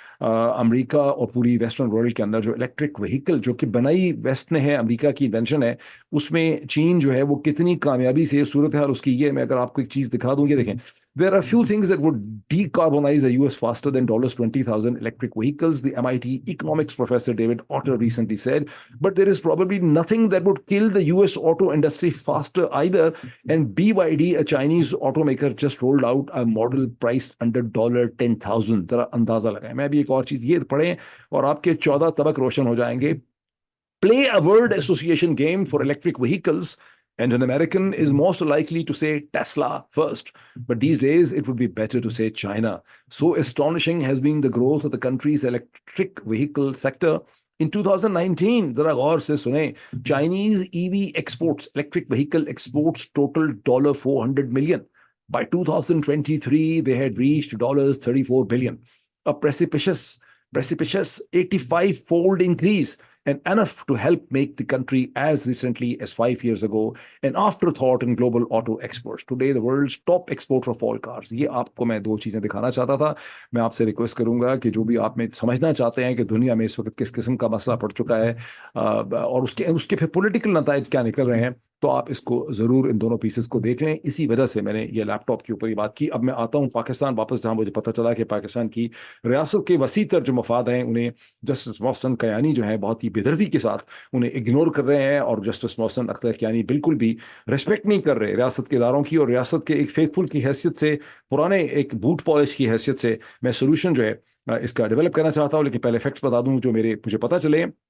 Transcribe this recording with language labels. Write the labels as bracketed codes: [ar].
[hi] America और पूरी western world के अंदर जो इलेक्ट्रिक व्हीकल जो कि बनाई वेस्ट ने है, अमेरिका की इन्वेंशन है, उसमें चीन जो है वो कितनी कामयाबी से सूरत हाल उसकी ये, मैं अगर आपको एक चीज दिखा दूं, ये देखें, [en] there are few things that would decarbonize the US faster than $20,000 electric vehicles, the MIT economics professor David Otter recently said. But there is probably nothing that would kill the US auto industry faster either. And BYD, a Chinese automaker, just rolled out a model priced under $10,000. [hi] जरा अंदाजा लगाएं। मैं भी एक और चीज ये पढ़ें और आपके 14 तबक रोशन हो जाएंगे। [en] Play a word association game for electric vehicles, and an American is most likely to say Tesla first. But these days, it would be better to say China. So astonishing has been the growth of the country's electric vehicle sector. In 2019, [hi] जरा गौर से सुने, [en] Chinese EV exports, electric vehicle exports, totaled $400 million. By 2023, they had reached $34 billion, a precipitous 85-fold increase, and enough to help make the country, as recently as 5 years ago, an afterthought in global auto exports. Today, the world's top exporter of all cars. [hi] ये आपको मैं दो चीजें दिखाना चाहता था। मैं आपसे रिक्वेस्ट करूंगा कि जो भी आप में समझना चाहते हैं कि दुनिया में इस वक्त किस किस्म का मसला पड़ चुका है और उसके उसके फिर पॉलिटिकल नताइज क्या निकल रहे हैं, तो आप इसको जरूर इन दोनों पीसेस को देख लें। इसी वजह से मैंने ये लैपटॉप के ऊपर ये बात की। अब मैं आता हूँ पाकिस्तान वापस, जहां मुझे पता चला कि पाकिस्तान की रियासत के वसी तर जो मफाद हैं, उन्हें जस्टिस मोहसिन कयानी जो है बहुत ही बेदर्दी के साथ उन्हें इग्नोर कर रहे हैं, और जस्टिस मोहसिन अख्तर कयानी बिल्कुल भी रिस्पेक्ट नहीं कर रहे रियासत के इदारों की, और रियासत के एक फेथफुल की हैसियत से, पुराने एक बूट पॉलिश की हैसियत से मैं सोल्यूशन जो है इसका डेवलप करना चाहता हूँ। लेकिन पहले फैक्ट्स बता दूं जो मुझे पता चले।